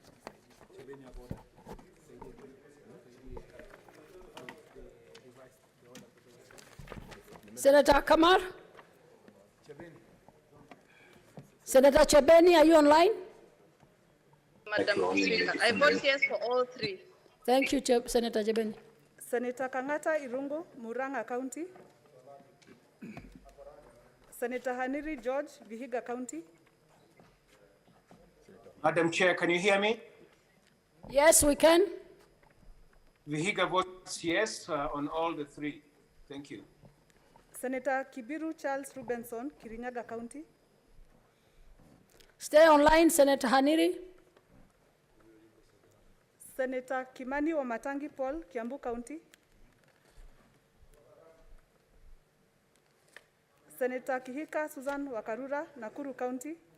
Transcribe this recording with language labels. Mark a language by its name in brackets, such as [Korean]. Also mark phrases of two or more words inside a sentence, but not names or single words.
[English] Senator Kamar? Senator Chebeni, are you online? Madam Speaker, I vote yes for all 3. Thank you, Senator Chebeni. Senator Kangata Irungu, Muranga County. Senator Haniri George, Vihiga County. Madam Chair, can you hear me? Yes, we can. Vihiga votes yes on all the 3. Thank you. Senator Kibiru Charles Rubenson, Kirinyaga County. Stay online, Senator Haniri. Senator Kimani Wamatangi Paul, Kiambu County. Senator Kihika Susan Wakarura, Nakuru County.